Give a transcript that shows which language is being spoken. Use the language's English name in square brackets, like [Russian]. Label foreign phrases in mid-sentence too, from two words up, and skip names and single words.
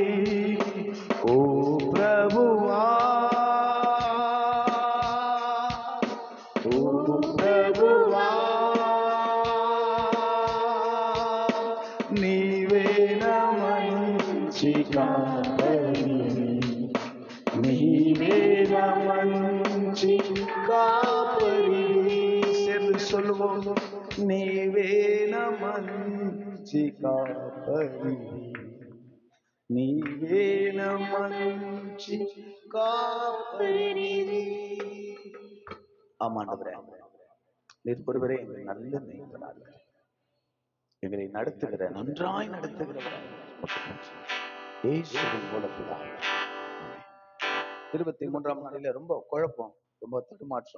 [Telugu] ఓ ప్రభువా ఓ ప్రభువా నీవే నమంచి కాపరి, నీవే నమంచి కాపరి. [Tamil] சேர்ந்து சொல்லுவோம். [Telugu] నీవే నమంచి కాపరి, నీవే నమంచి காப்பரி. [Tamil] ஆமாண்டவரே, நீர் ஒருவரே எங்கள் நல்ல மேய்ப்பனாக எங்களை நடத்துகிற, நன்றாய் நடத்துகிறவர் இயேசுவின் மூலத்தினால். 23ஆம் நாளில ரொம்ப குழப்பம், ரொம்ப தடுமாற்றம்.